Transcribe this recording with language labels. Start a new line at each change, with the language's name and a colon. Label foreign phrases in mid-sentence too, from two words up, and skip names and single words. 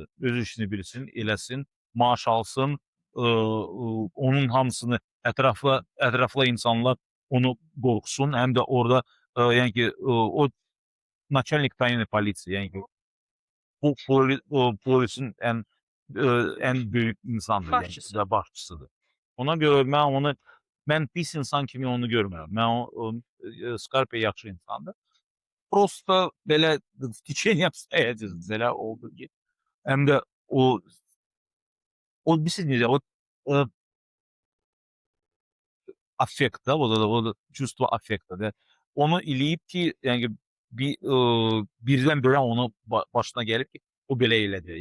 Azerbaijani: Öz işini bilsin, eləsin, maaş alsın, onun hamısını ətraflı insanlar onu qorxsun, həm də orada yəni ki, o начальник tayini polisiya, yəni ki, bu polisin ən böyük insandır, Başçısı. yəni başçısıdır. Ona görə mən pis insan kimi onu görmürəm. Mən Scarpia yaxşı insandır. Prosta belə
Russian: в течение обстоятельств
Azerbaijani: belə oldu ki, həm də o bilirsiniz necə, affekt da, o da
Russian: чувство аффекта
Azerbaijani: da. Onu eləyib ki, yəni birdən-birə onu başına gəlib ki, o belə elədi.